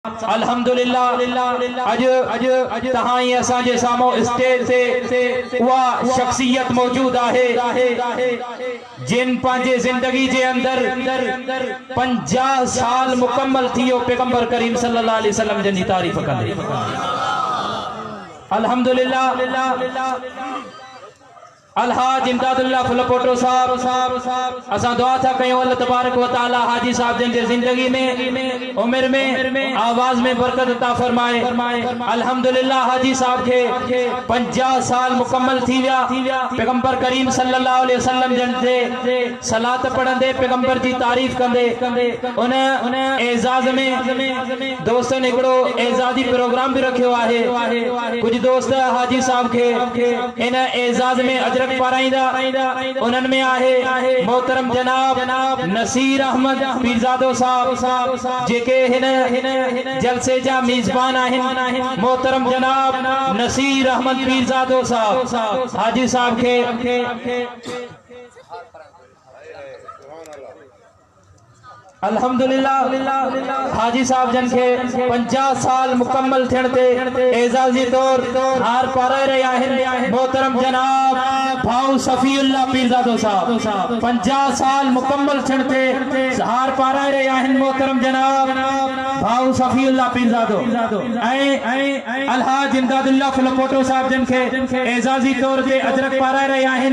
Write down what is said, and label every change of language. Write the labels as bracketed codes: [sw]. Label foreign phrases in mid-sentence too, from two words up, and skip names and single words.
[sd] अल्हम्दुलिल्लाह अज तहाई असांजे सामो स्टेज [ur] سے وہ شخصیت موجود ہے [sd] जिन पांजे जिंदगी जे अंदर 50 साल मुकम्मल थियो पैगंबर करीम [ar] صلى الله عليه وسلم [sd] जन तारीफ कंदे। अल्हम्दुलिल्लाह अलहाज इमदादुल्लाह फुलपोटो साहब असा दुआ था कयूं [ar] الله تبارك وتعالى [sd] हाजी साहब जन जे जिंदगी में उम्र में आवाज में [ur] برکت عطا فرمائے. [sd] अल्हम्दुलिल्लाह हाजी साहब के 50 साल मुकम्मल थी विया पैगंबर करीम [ar] صلى الله عليه وسلم [sd] जन ते सलात पढ़ंदे पैगंबर जी तारीफ कंदे उन एजाज में दोस्तन एकड़ो एजाजी प्रोग्राम भी रखियो आहे। कुछ दोस्त हाजी साहब के इन एजाज में अजरक पाराइंदा उन्हनि में आहे मोहतरम जनाब नसीर अहमद पीरजादो साहब जेके हिन जलसे जा मेजबान आहिन। मोहतरम जनाब नसीर अहमद पीरजादो साहब हाजी साहब के अल्हम्दुलिल्लाह हाजी साहब जन के 50 साल मुकम्मल थियण ते एजाजी तौर हार पाराए रहे आहिन। मोहतरम जनाब भाऊ सफीउल्लाह पीरजादो साहब 50 साल मुकम्मल थियण ते हार पाराए रहे आहिन। मोहतरम जनाब भाऊ सफीउल्लाह पीरजादो ऐं अलहाज इमदादुल्लाह फुलपोटो साहब जन के एजाजी तौर ते अजरक पाराए रहे आहिन।